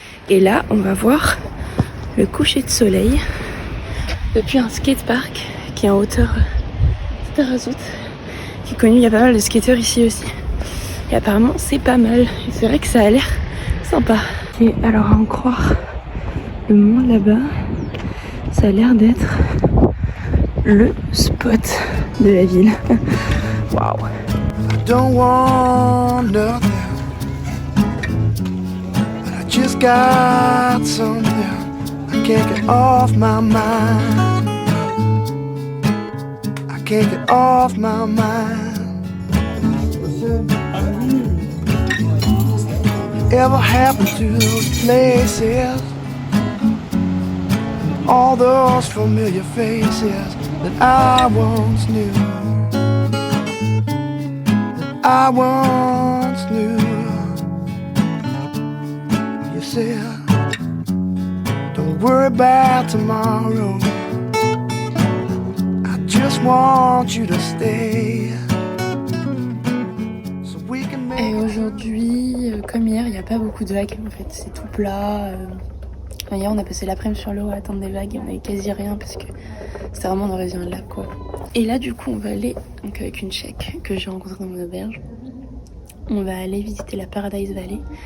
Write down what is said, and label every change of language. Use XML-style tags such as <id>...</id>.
<fr>Et là on va voir le coucher de soleil depuis un skatepark qui est en hauteur de Tarazout, qui est connu, il y a pas mal de skateurs ici aussi. Et apparemment c'est pas mal, et c'est vrai que ça a l'air sympa. Et alors à en croire le mont là-bas, ça a l'air d'être le spot de la ville. Waouh.</fr> <en>I don't want nothing, but I just got something I can't get off my mind. I can't get off my mind. Ever happened to those places, all those familiar faces that I once knew, that I once knew. You said, don't worry about tomorrow, I just want you to stay, so we can</en> <fr>Et aujourd'hui, comme hier, il n'y a pas beaucoup de vagues en fait, c'est tout plat. Hier, on a passé l'après-midi sur l'eau à attendre des vagues et on avait quasi rien parce que c'était vraiment dans un lac quoi. Et là, du coup, on va aller, donc avec une Tchèque que j'ai rencontrée dans mon auberge, on va aller visiter la Paradise Valley.</fr>